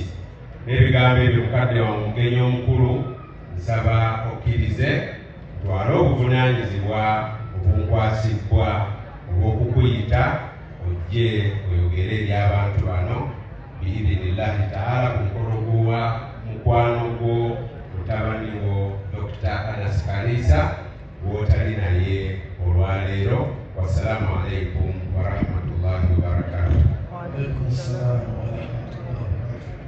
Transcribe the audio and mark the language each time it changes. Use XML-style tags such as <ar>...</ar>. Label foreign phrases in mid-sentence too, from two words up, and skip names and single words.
<lg>N'ebigambo ebyo mukadde wange omugenyi omukulu nsaba okkirize ntwale obuvunaanyizibwa obunkwasibbwa olw'okukuyita ojje oyogere eri abantu bano</lg> <ar>بإذن الله تعالى</ar> <lg>ku mukolo gwa mukwano gwo mutabani wo Dr. Anas Kalisa gw'otali naye olwaleero.</lg> <ar>والسلام عليكم ورحمة الله وبركاته. وعليكم السلام ورحمة الله وبركاته.</ar>